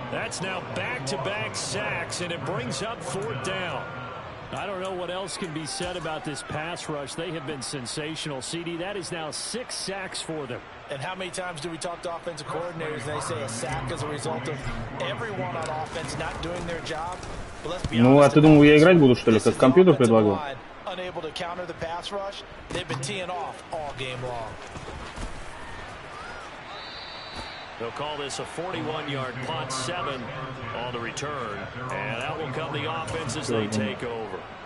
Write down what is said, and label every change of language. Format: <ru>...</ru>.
<en>That's now back-to-back sacks, and it brings up 4th down. I don't know what else can be said about this pass rush. They have been sensational. CD, that is now 6 sacks for them. And how many times do we talk to offensive coordinators and they say a sack as a result of everyone on offense not doing their job? Well, let's be honest.</en> <ru>Ну, а ты думал, я играть буду, что ли, как компьютер предлагал?</ru> <en>Unable to counter the pass rush. They've been teeing off all game long. They'll call this a 41-yard punt, 7 on the return. And out will come the offense as they take over.</en>